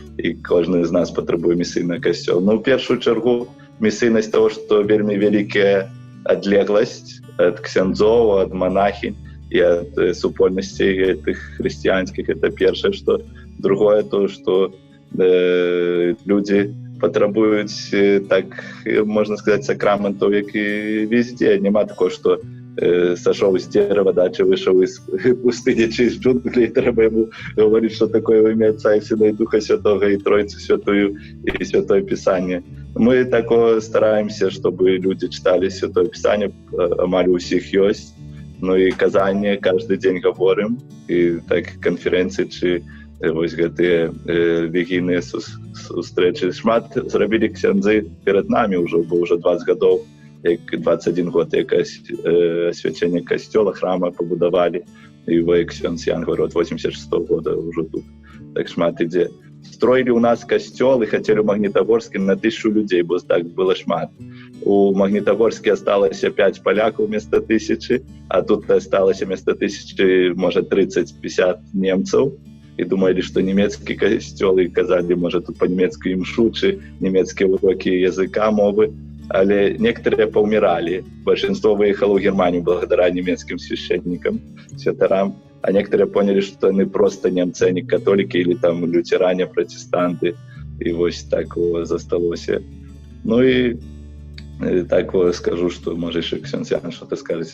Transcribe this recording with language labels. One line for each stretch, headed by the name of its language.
Belarusian: І кожны з нас патрабуе місійны касцёл. Ну, ў першую чаргу, місійнасць того, што вельмі вялікая адлегласць ад ксяндзоў, ад монахінь і ад супольнасцей тых хрысціянскіх. Это першае, што. Другое, то, што людзі патрабуюць, так, можна сказаць, сакраментаў, як і везде.
Russian: Нема такого, што сошел с дерева, да, чи вышел из пустыни, чи из джунглей, треба ему говорить, что такое во имя Отца и Сына и Духа Святого, и Троицу Святую, и Святое Писание. Мы такого стараемся, чтобы люди читали Святое Писание, амаль у всех есть, ну и казання каждый день говорим, и так конференции, чи
Belarusian: вось гэтыя вігійныя сустрэчы. Шмат зрабілі ксяндзы
Russian: перед нами уже,
Belarusian: бо уже 20 гадоў, як 21 год, як освячэнне касцёла, храма пабудавалі, і вы, ксёндз Ян, говорю, от 86-го года уже тут так шмат ідзе. Строілі у нас касцёл і хацелі ў Магнітагорскі на 1000 людзей, бо так было шмат. У Магнітагорскі асталася 5 палякаў вместо 1000, а тут асталася вместо 1000, можа, 30-50 немцаў. І думалі, што нямецкі касцёл, і казалі, можа, тут па-нямецку імшу, чи нямецкія урокі языка, мовы.
Russian: Але некоторые поумирали. Большинство выехало в Германию благодаря немецким священникам, святарам. А некоторые поняли, что они просто немцы, а не католики или там лютеране, протестанты. И вот так засталось. Ну и так скажу, что, может, еще ксёндз Ян что-то скажете.